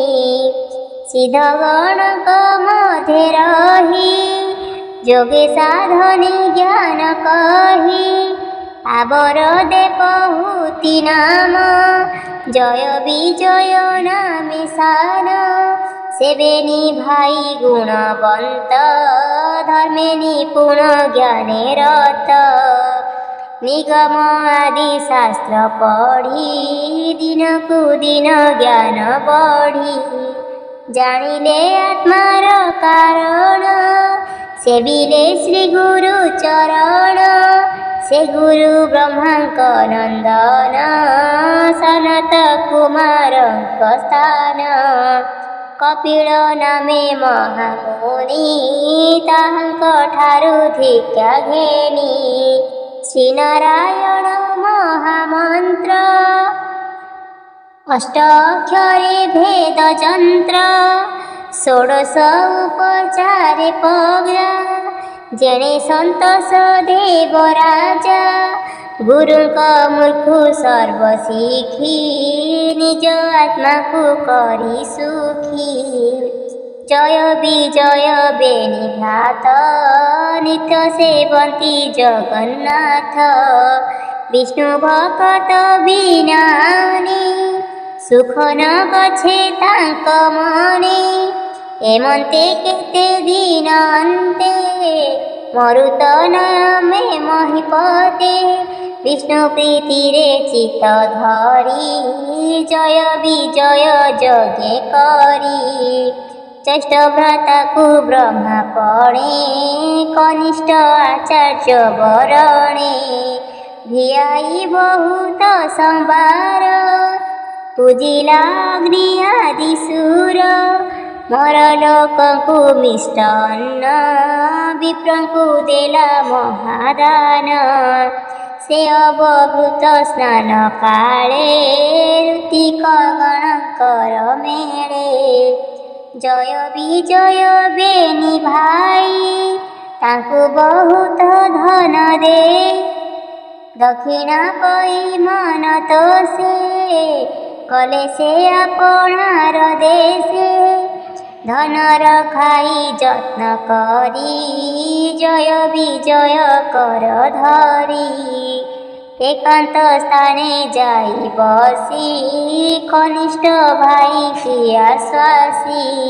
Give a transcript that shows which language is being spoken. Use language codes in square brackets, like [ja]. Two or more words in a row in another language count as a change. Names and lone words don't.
[or] ସିଦ୍ଧଗଣକ ମଧ୍ୟ ରହି ଜୋଗେ ସାଧନେ ଜ୍ଞାନ କହି ଆବର ଦେବହୂତି ନାମ ଜୟ ବିଜୟ ନାମେ ସାନ। ସେବେନି ଭାଇ ଗୁଣବନ୍ତ ଧର୍ମେ ନିପୁଣ ଜ୍ଞାନେ ରତ ନିଗମ ଆଦି ଶାସ୍ତ୍ର ପଢ଼ି ଦିନ କୋ ଦିନ ଜ୍ଞାନ ବଢ଼ି। ଜାନିଲେ ଆତ୍ମାର କାରଣ ସେବିଲେ ଶ୍ରୀ ଗୁରୁ ଚରଣ ସେ ଗୁରୁ ବ୍ରହ୍ମାଙ୍କ ନନ୍ଦନ ସନତ କୁମାର ସ୍ଥାନ। କପିଲ ନାମେ ମହାମୁନି ତାହାଙ୍କ ଠାରୁ ଧିକ୍ୟା ଘେନି। ଶ୍ରୀ ନାରାୟଣ ମହାମନ୍ତ୍ର ଅଷ୍ଟାକ୍ଷରେ ଭେଦ ଜନ୍ତ୍ର ଷୋଡଶ ଉପଚାରେ ପଗ୍ରା ଜେଣେ ସନ୍ତୋଷ ଦେବରାଜା ଗୁରୁକା ମୂର୍ଖୁ ସର୍ବ ଶିଖୀ ନିଜ ଆତ୍ମା କୋ କରୀ ସୁଖୀ। ଜୟ ବିଜୟ ବେନି ଭ୍ରାତ ନିତ୍ୟ ସେବନ୍ତି ଜଗନ୍ନାଥ ବିଷ୍ଣୁ ଭକ୍ତ ବିନାନୀ ସୁଖ ନ ଗଛେ ତାଙ୍କ ମନେ। ଏମନ୍ତେ କେତେ ଦିନ ଅନ୍ତେ ମରୁତ ନାମେ ମହିପତେ ବିଷ୍ଣୁ ପ୍ରୀତି ରେ ଚିତ୍ତ ଧରି ଜୟ ବିଜୟ ଜଗେ କରି। ଜ୍ୟେଷ୍ଠ ଭ୍ରାତା କୋ ବ୍ରହ୍ମା ପଣେ କନିଷ୍ଠ ଆଚାର୍ଯ୍ୟ ବରଣେ ଭିଆଇ ବହୁତ ସମ୍ବାର ପୂଜିଲା ଅଗ୍ନି ଆଦି ସୁର ମର ଲୋକ କୋ ମିଷ୍ଟାନ୍ନ ବିପ୍ର କୋ ଦେଲା ମହାଦାନ। ସେ ଅବଭୂତ ସ୍ନାନ କାଲେ ଋତିକ ଗଣକର ମେଲେ ଜୟ ବିଜୟ ବେନି ଭାଇ ତାଙ୍କୁ ବହୁତ ଧନ ଦେ ଦକ୍ଷିଣା କଈ ମନ ତୋ ସେ କଲେ ସେ ଆପଣାର ଦେଶେ ଧନର ଖାଇ ଯତ୍ନ କରି ଜୟ ବିଜୟ କର ଧରି ଏକାନ୍ତ ସ୍ଥାନେ ଯାଇ ବସି କନିଷ୍ଠ ଭାଇ କି ଆଶ୍ୱାସୀ